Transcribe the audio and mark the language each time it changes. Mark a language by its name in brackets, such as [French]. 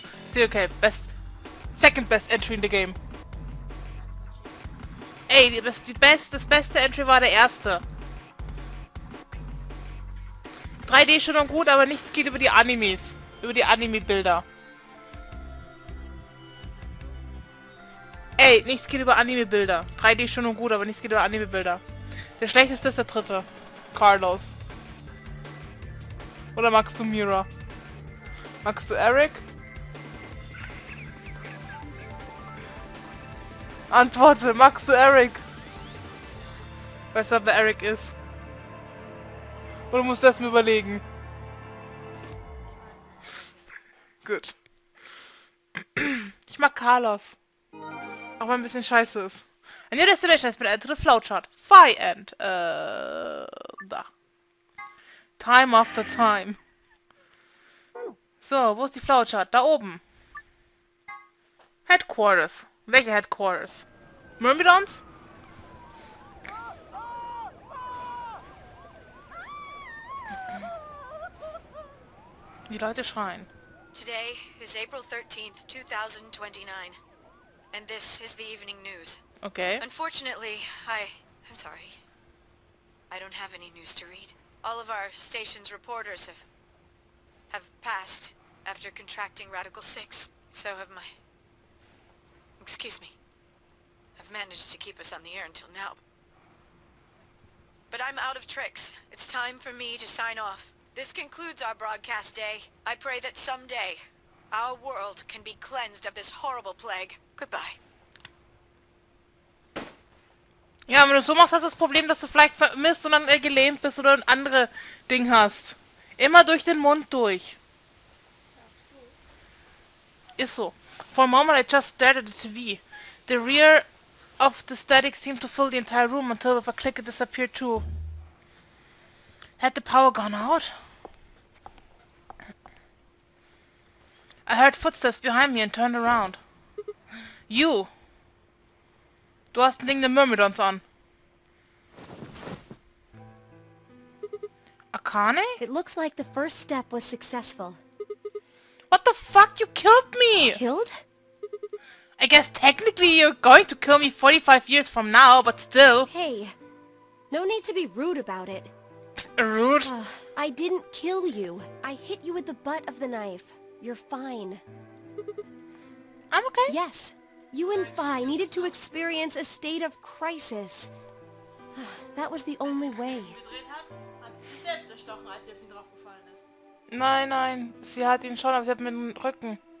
[English] See, okay, second best entry in the game. [German] Ey, das beste Entry war der erste. 3D schon und gut, aber nichts geht über die Animes. Über die Anime-Bilder. Ey, nichts geht über Anime-Bilder. 3D schon und gut, aber nichts geht über Anime-Bilder. Der schlechteste ist der dritte. Carlos. Oder magst du Mira? Magst du Eric? Antworte, magst du Eric? Weißt du, wer Eric ist? Oder musst du das mir überlegen? Gut. Ich mag Carlos. Auch wenn ein bisschen scheiße ist. [English] A new destination has been added to the flowchart. Phi end. Da. Time after time. [German] So, wo ist die Flowchart? Da oben. Headquarters. Welche Headquarters? Myrmidons? Die Leute schreien. [English] Today is April 13th, 2029. And this is the evening news. Okay. Unfortunately, I'm sorry. I don't have any news to read. All of our station's reporters have passed after contracting Radical 6. So have my... Excuse me. I've managed to keep us on the air until now. But I'm out of tricks. It's time for me to sign off. This concludes our broadcast day. I pray that someday our world can be cleansed of this horrible plague. Goodbye. [German] Ja, wenn du so machst, hast du das Problem, dass du vielleicht vermisst und dann gelähmt bist oder ein anderes Ding hast. Immer durch den Mund durch. Ist so. [English] For a moment I just stared at the TV. The rear of the static seemed to fill the entire room until with a click it disappeared too. Had the power gone out? I heard footsteps behind me and turned around. You! [German] Du hast ein Ding der Myrmidons an. [English] Akane? It looks like the first step was successful. What the fuck? You killed me! Killed? I guess technically you're going to kill me 45 years from now, but still. Hey, no need to be rude about it. Rude. I didn't kill you. I hit you with the butt of the knife. You're fine. I'm okay. Yes, you and Phi needed to experience a state of crisis. That was the only way. [German] Gedreht hat, hat sie sich selbst erstochen, als sie auf ihn draufgefallen ist. Nein, nein. Sie hat ihn schon, aber sie hat mir den Rücken.